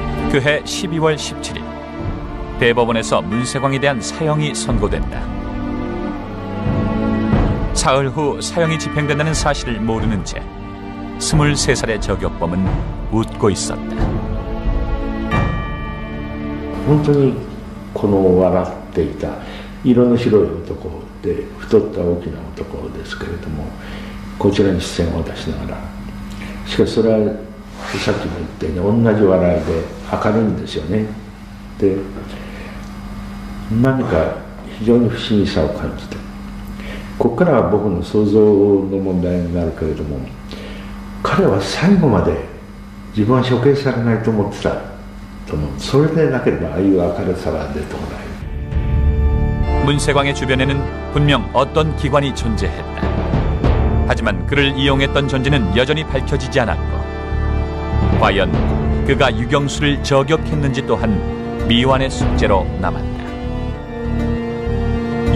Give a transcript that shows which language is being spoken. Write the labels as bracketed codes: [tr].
[ko] 그해 12월 17일 대법원에서 문세광에 대한 사형이 선고된다. 사흘 후 사형이 집행된다는 사실을 모르는 채 23살의 저격범은 웃고 있었다. [ja] 本当にこの笑っていた色の白い男で太った大きな男ですけれどもこちらに視線を出しながらしかしそれはさっきも言ったように同じ笑いで明るいんですよね。で何か非常に不思議さを感じてここからは僕の想像の問題になるけれども彼は最後まで自分は処刑されないと思ってたと思う。それでなければああいう明るさは出てこない。 [ko] 문세광의 주변에는 분명 어떤 기관이 존재했다. 하지만 그를 이용했던 존재는 여전히 밝혀지지 않았고 과연 그가 유경수를 저격했는지 또한 미완의 숙제로 남았다.